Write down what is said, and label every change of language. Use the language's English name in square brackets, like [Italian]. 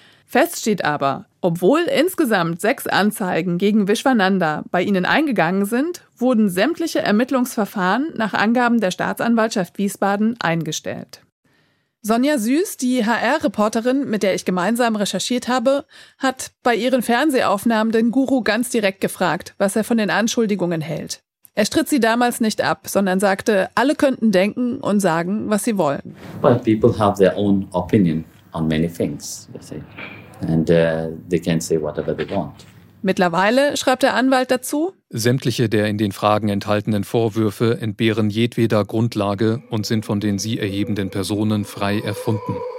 [German] Fest steht aber, obwohl insgesamt 6 Anzeigen gegen Vishwananda bei ihnen eingegangen sind, wurden sämtliche Ermittlungsverfahren nach Angaben der Staatsanwaltschaft Wiesbaden eingestellt. Sonja Süß, die HR-Reporterin, mit der ich gemeinsam recherchiert habe, hat bei ihren Fernsehaufnahmen den Guru ganz direkt gefragt, was er von den Anschuldigungen hält. Er stritt sie damals nicht ab, sondern sagte, alle könnten denken und sagen, was sie wollen. [English] But people have their own opinion on many things, you see. And they can say whatever they want. [German] Mittlerweile, schreibt der Anwalt dazu, sämtliche der in den Fragen enthaltenen Vorwürfe entbehren jedweder Grundlage und sind von den sie erhebenden Personen frei erfunden.